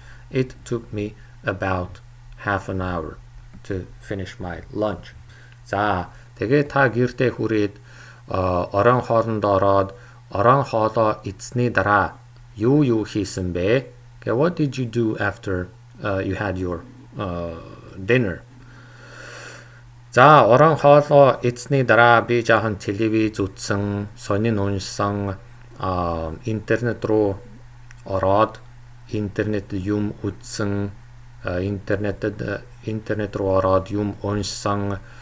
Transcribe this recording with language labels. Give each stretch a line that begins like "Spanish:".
English: It took me about half an hour to finish my lunch.
Mongolian: За тэгээ та гэртээ хүрээд оройн хоолнд ороод оройн хоолоо идсний дараа юу хийсэн бэ?
English: Okay, what did you do after you had your dinner?
Mongolian: За оройн хоолоо идсний дараа би жаахан телевиз үзсэн, сонин уншсан, интернет руу ороод интернет юм үзсэн, интернет руу ороод юм уншсан.